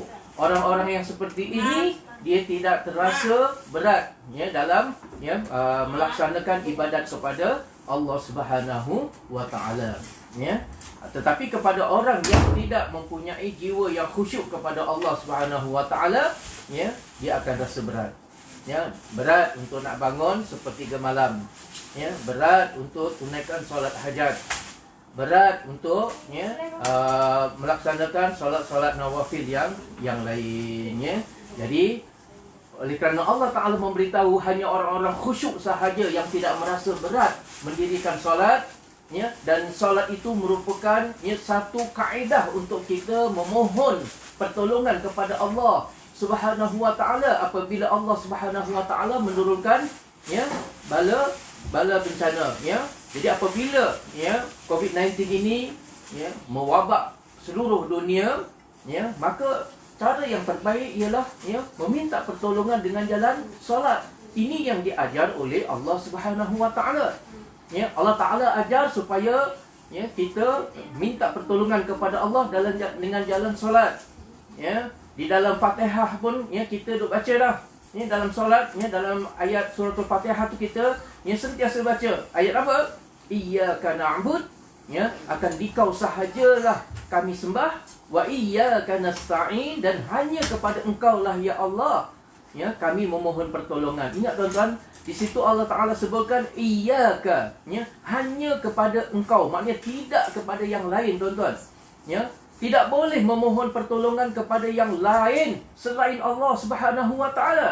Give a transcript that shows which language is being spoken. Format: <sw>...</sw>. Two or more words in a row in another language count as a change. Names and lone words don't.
<ms>Orang-orang yang seperti ini dia tidak terasa berat, ya, dalam, ya, melaksanakan ibadat kepada Allah</ms> <ar>سُبْحَانَهُ وَتَعَالَى,</ar> <ms>ya. Tetapi kepada orang yang tidak mempunyai jiwa yang khusyuk kepada Allah</ms> <ar>سُبْحَانَهُ وَتَعَالَى,</ar> <ms>ya, dia akan rasa berat. Ya, berat untuk nak bangun sepertiga malam. Ya, berat untuk tunaikan solat hajat. Berat untuk, ya, melaksanakan solat-solat nawafil yang lainnya. Jadi oleh kerana Allah Ta'ala memberitahu hanya orang-orang khusyuk sahaja yang tidak merasa berat mendirikan solat, ya, dan solat itu merupakan, ya, satu kaedah untuk kita memohon pertolongan kepada Allah</ms> <ar>سُبْحَانَهُ وَتَعَالَى</ar> <ms>apabila Allah</ms> <ar>سُبْحَانَهُ وَتَعَالَى</ar> <ms>menurunkan, ya, bala bencana, ya. Jadi apabila, ya, COVID-19 ini, ya, mewabak seluruh dunia, ya, maka cara yang terbaik ialah, ya, meminta pertolongan dengan jalan solat. Ini yang diajar oleh Allah</ms> <ar>سُبْحَانَهُ وَتَعَالَى.</ar> <ms>Ya, Allah Taala ajar supaya, ya, kita minta pertolongan kepada Allah dengan jalan solat. Ya, di dalam Fatihah pun, ya, kita duk baca dah. Ya, dalam solat, ya, dalam ayat suratul Fatihah tu kita, ya, sentiasa baca. Ayat apa?</ms> <ar>إِيَّاكَ نَعْبُدُ,</ar> <ms>ya, akan dikau sahajalah kami sembah,</ms> <ar>وَإِيَّاكَ نَسْتَعِينُ,</ar> <ms>dan hanya kepada engkau lah ya Allah, ya, kami memohon pertolongan. Ingat tuan-tuan, di situ Allah Taala sebutkan iyyaka, ya, hanya kepada engkau, maknanya tidak kepada yang lain, tuan-tuan. Ya, tidak boleh memohon pertolongan kepada yang lain selain Allah</ms> <ar>سُبْحَانَهُ وَتَعَالَى.</ar>